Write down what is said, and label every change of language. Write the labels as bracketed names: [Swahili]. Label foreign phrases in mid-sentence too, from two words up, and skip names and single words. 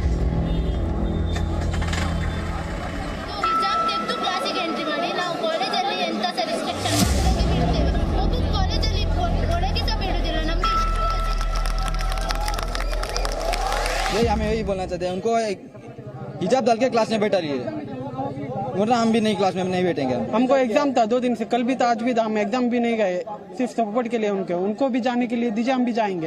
[Kannada] हिजाब ತೆಗೆದು ಕ್ಲಾಸಿಗೆ ಎಂಟ್ರಿ ಮಾಡಿ ನಾವು ಕಾಲೇಜಲ್ಲಿ ಎಂತ ರೆಸ್ಟ್ರಿಕ್ಷನ್ ಬಿಡ್ತೇವೆ, ಒಬ್ಬ ಕಾಲೇಜಲ್ಲಿ ಒಳಗೆ ಸಹ ಬಿಡುವುದಿಲ್ಲ ನಮಗೆ। [Hindi] यही हमें यही बोलना चाहते हैं, उनको हिजाब डाल के क्लास में बैठा रही है, वरना हम भी नहीं क्लास में नहीं बैठेंगे। हमको एग्जाम था 2 दिन से, कल भी था आज भी था, हम एग्जाम भी नहीं गए, सिर्फ सपोर्ट के लिए उनको भी जाने के लिए दीजिए, हम भी जाएंगे।